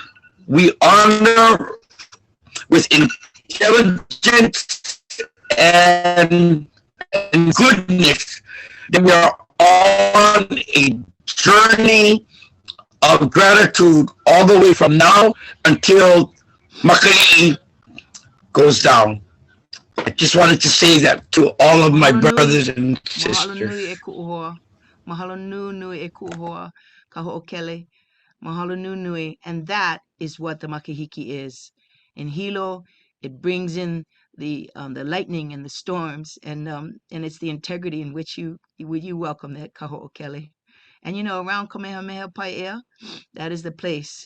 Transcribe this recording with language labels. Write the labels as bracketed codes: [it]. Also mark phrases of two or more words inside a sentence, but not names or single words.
[en] We honor with intelligence and goodness that we are on a journey of gratitude all the way from now until Makahiki goes down. I just wanted to say that to all of my brothers and sisters. [haw] Mahalo nui e ku'uhoa, ka ho'okele. Mahalo nui. [en] And that is what the Makahiki is. In Hilo, it brings in the lightning and the storms, and it's the integrity in which you welcome that [haw] ka ho'okele. [en] And around Kamehameha Pai'ea, that is the place.